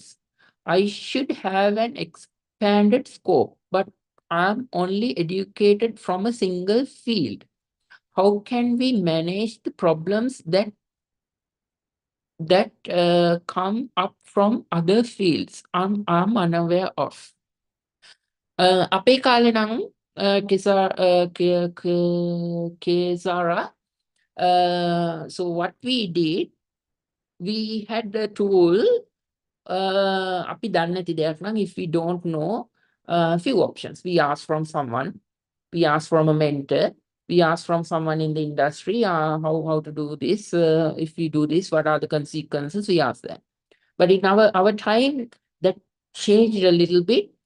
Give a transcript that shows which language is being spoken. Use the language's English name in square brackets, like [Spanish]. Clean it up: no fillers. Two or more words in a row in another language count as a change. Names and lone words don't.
[English] I should have an expanded scope, but I'm only educated from a single field. How can we manage the problems that come up from other fields I'm unaware of? [Sinhala] අපේ කාලේ නම් [English] Kezara, so what we did, we had a tool. [Sinhala] අපි දන්නේ නැති දෙයක් නම්, [English] if we don't know, few options. We ask from someone, we ask from a mentor, we ask from someone in the industry, how to do this. If we do this, what are the consequences? We ask them. But in our time, that changed a little bit.